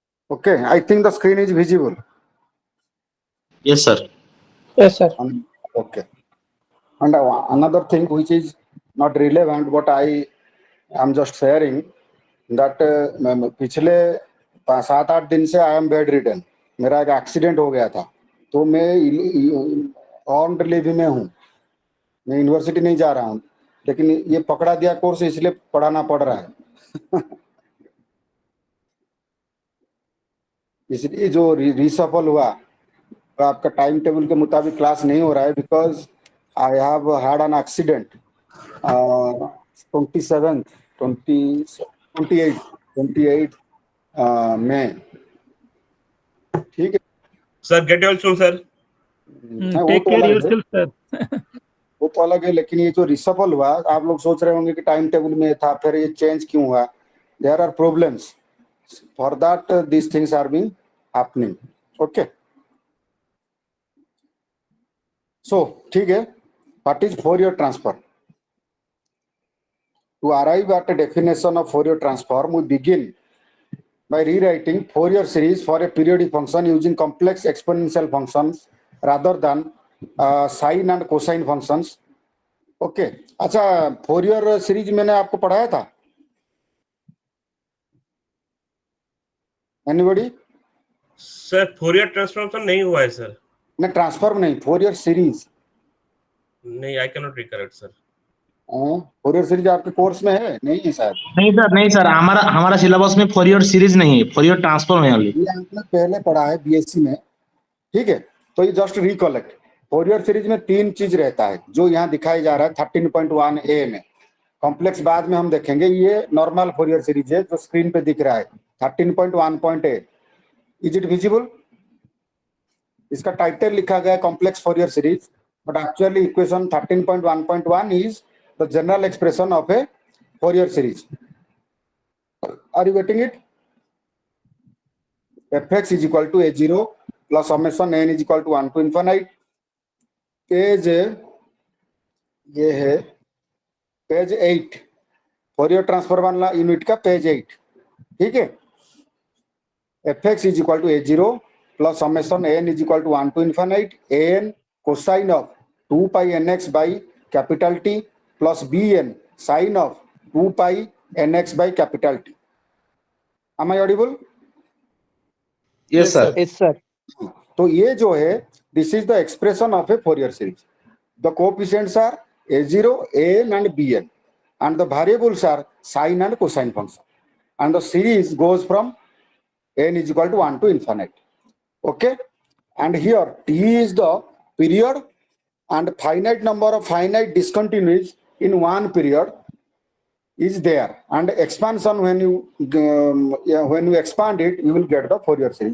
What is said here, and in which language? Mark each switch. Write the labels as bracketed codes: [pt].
[en] Okay, I think the screen is visible. Yes, sir. Yes, sir. Okay. And another thing which is not relevant, what I am just sharing, that [hi] पिछले 7-8 दिन से [en] I am bedridden. [hi] मेरा एक accident हो गया था, तो मैं ऑन डिलीवरी में हूँ, मैं यूनिवर्सिटी नहीं जा रहा हूँ, लेकिन ये पकड़ा दिया कोर्स इसलिए पढ़ाना पड़ रहा है। इसलिए जो रिसफल हुआ, आपका टाइम टेबल के मुताबिक क्लास नहीं हो रहा है, [en] because I have had an accident [hi] 28 में। ठीक है [en] Sir, get well soon, sir. [hi] हाँ, वो [en] take [hi] तो [en] care [hi] अलग है, [en] Yourself sir. [hi] वो तो अलग है, लेकिन ये जो रिसफल हुआ, आप लोग सोच रहे होंगे कि टाइम टेबल में था, फिर ये चेंज क्यों हुआ? [en] There are problems, for that this things are being happening. Okay, so [hi] ठीक है, [en] What is Fourier transform? To arrive at a definition of Fourier transform, we begin by rewriting Fourier series for a periodic function using complex exponential functions rather than sine and cosine functions. [hi] Okay अच्छा, Fourier series मैंने आपको पढ़ाया था? [en] Anybody? [hi] Sir, Fourier transformation नहीं हुआ है sir. नहीं, transform नहीं, फोरियर सीरीज। [en] नहीं, I cannot recollect sir. [hi] Fourier series आपके कोर्स में है? नहीं है शायद। नहीं सर, हमारा हमारा सिलेबस में फोरियर सीरीज नहीं है, फोरियर ट्रांसफॉर्म है ओनली। ये आपने पहले पढ़ा है बीएससी में, ठीक है? तो ये जस्ट रिकलेक्ट, फोरियर सीरीज में 3 चीज रहता है जो यहाँ दिखाई जा रहा है 13.1a में। कॉम्प्लेक्स बाद में हम देखेंगे, ये नॉर्मल फोरियर सीरीज है जो स्क्रीन पे दिख रहा है 13.1.a। [en] Is it visible? [hi] इसका टाइटल लिखा गया [en] Complex Fourier series, but actually equation 13.1.1 is the general expression of a Fourier series. Are you getting it? fx is equal to a0 plus summation n is equal to 1 to infinite। [hi] Page ये है page 8, Fourier transform वाला unit का page 8, ठीक है? [en] fx is equal to a0 plus summation n is equal to 1 to infinite an cosine of 2 pi nx by capital T plus bn sine of 2 pi nx by capital T। Am I audible? Yes sir. Yes sir. [hi] तो ये जो है, [en] This is the expression of a Fourier series. The coefficients are a0, an and bn, and the variables are sine and cosine function, and the series goes from n is equal to 1 to infinite। okay, and here t is the period and finite number of finite discontinuities in one period is there, and expansion when you expand it, you will get the Fourier series.